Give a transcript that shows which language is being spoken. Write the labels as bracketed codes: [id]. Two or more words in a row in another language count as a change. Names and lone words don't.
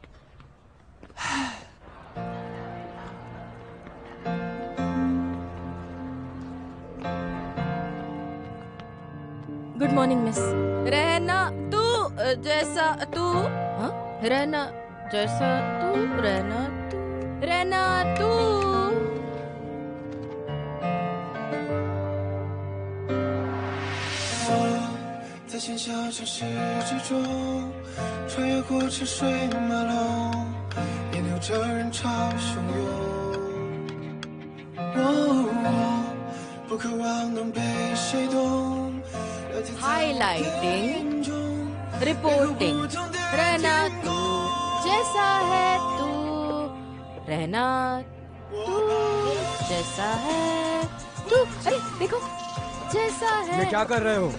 [en] Good morning miss. [hi] रहना तू जैसा तू, हाँ? रहना जैसा तू, रहना तू, रहना तू। [zh] 在喧嚣城市之中，穿越过车水马龙，沿流着人潮汹涌。不渴望能被谁懂。 [en] Highlighting, reporting, [hi] रहना तू जैसा है तू, रहना तू जैसा है तू। अरे देखो, जैसा है। ये क्या कर रहे हो?